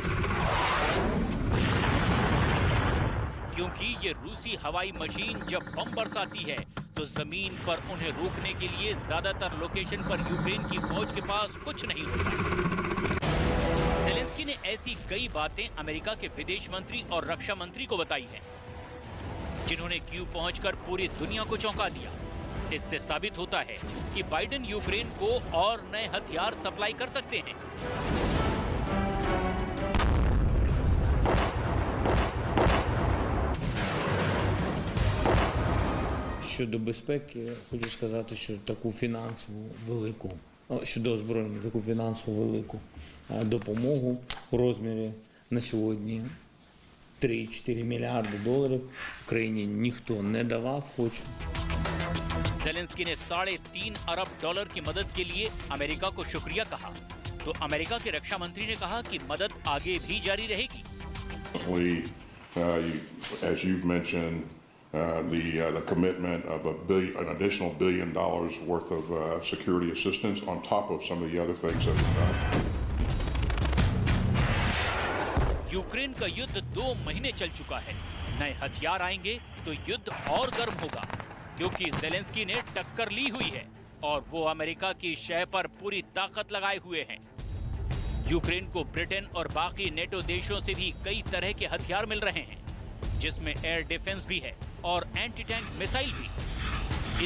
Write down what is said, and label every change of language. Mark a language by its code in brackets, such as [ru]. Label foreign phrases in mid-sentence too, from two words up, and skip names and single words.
[hi] क्योंकि ये रूसी हवाई मशीन जब बम बरसाती है तो जमीन पर उन्हें रोकने के लिए ज्यादातर लोकेशन पर यूक्रेन की फौज के पास कुछ नहीं होता। ज़ेलेंस्की ने ऐसी कई बातें अमेरिका के विदेश मंत्री और रक्षा मंत्री को बताई हैं, जिन्होंने कीव पहुंचकर पूरी दुनिया को चौंका दिया। इससे साबित होता है कि बाइडेन यूक्रेन को और नए हथियार सप्लाई कर सकते हैं। [uk] Щодо безпеки, хочу сказати, що таку фінансову велику, щодо озброєння, таку фінансову велику допомогу у розмірі на сьогодні 3-4 мільярди доларів Україні ніхто не давав, хочу. [hi] ज़ेलेंस्की ने $3.5 अरब की मदद के लिए अमेरिका को शुक्रिया कहा, तो अमेरिका के रक्षा मंत्री ने कहा कि मदद आगे भी जारी रहेगी। [en] As you've mentioned, the commitment of an additional $1 billion worth of security assistance on top of some of the other things that we've done. [hi] यूक्रेन का युद्ध 2 महीने चल चुका है। नए हथियार आएंगे तो युद्ध और गर्म होगा, क्योंकि ज़ेलेंस्की ने टक्कर ली हुई है और वो अमेरिका की शह पर पूरी ताकत लगाए हुए हैं। यूक्रेन को ब्रिटेन और बाकी नेटो देशों से भी कई तरह के हथियार मिल रहे हैं, जिसमें [en] air defense [hi] भी है और [en] anti tank missile [hi] भी।